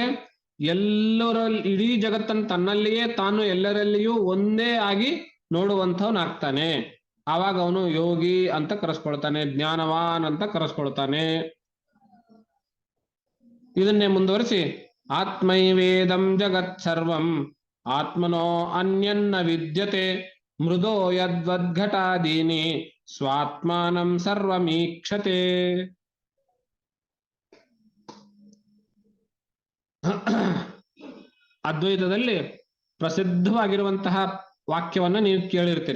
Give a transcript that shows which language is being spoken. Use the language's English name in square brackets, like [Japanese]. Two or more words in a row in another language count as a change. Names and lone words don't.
[Kannada] ಎಲ್ಲರಲ್ಲಿ ಇಡೀ ಜಗತ್ತನ್ನು ತನ್ನಲ್ಲಿಯೇ ತಾನು ಎಲ್ಲರಲ್ಲಿಯೂ ಒಂದೇ ಆಗಿ ನೋಡುವಂಥವನಾಗ್ತಾನೆ. ಆವಾಗ ಅವನು ಯೋಗಿ ಅಂತ ಕರೆಸ್ಕೊಳ್ತಾನೆ, ಜ್ಞಾನವಾನ್ ಅಂತ ಕರೆಸ್ಕೊಳ್ತಾನೆ. ಇದನ್ನೇ ಮುಂದುವರಿಸಿ [Sanskrit] ಆತ್ಮೈವೇದಂ ಜಗತ್ ಸರ್ವಂ ಆತ್ಮನೋ ಅನ್ಯನ್ನ ವಿದ್ಯತೆ ಮೃದೋ ಯದ್ವದ್ಘಟಾದೀನಿ ಸ್ವಾತ್ಮಾನಂ ಸರ್ವಮೀಕ್ಷತೆ. [Kannada] ಅದ್ವೈತದಲ್ಲಿ ಪ್ರಸಿದ್ಧವಾಗಿರುವಂತಹ ವಾಕ್ಯವನ್ನ ನೀವು ಕೇಳಿರ್ತೀರಿ.